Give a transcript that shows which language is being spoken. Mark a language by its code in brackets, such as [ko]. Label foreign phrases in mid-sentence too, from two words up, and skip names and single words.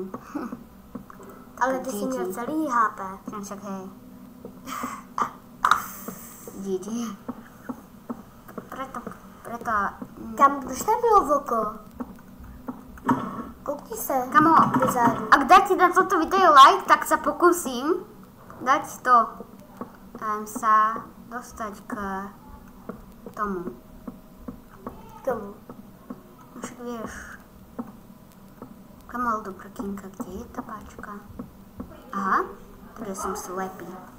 [cs] Ale ty jsi měl celý HP. [sk] Však hej. GG. Preto... [cs] Kam, proč tam bylo voko? Koukni se. [sk] Kamo, dozadu. ak dáte na toto video like, tak sa pokúsim dať to sa dostať k tomu. Komu? Však vieš. Kamo, dobrotinka, kde je tá páčka? Aha, kde som slepý.